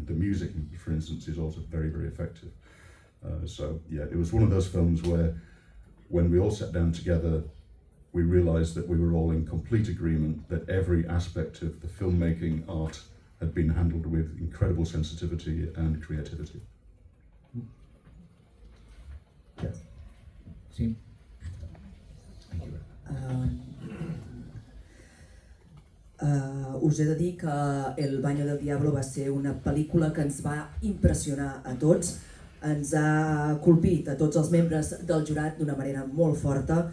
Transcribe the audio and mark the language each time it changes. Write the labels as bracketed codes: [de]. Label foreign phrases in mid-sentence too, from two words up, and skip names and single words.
[en] The music, for instance, is also very, very effective. So yeah, it was one of those films where when we all sat down together, we realized that we were all in complete agreement that every aspect of the filmmaking art had been handled with incredible sensitivity and creativity. Yeah. [ca] Sí. Us he de dir que El baño del diablo va ser una pel·lícula que ens va impressionar a tots, ens ha colpit a tots els membres del jurat d'una manera molt forta.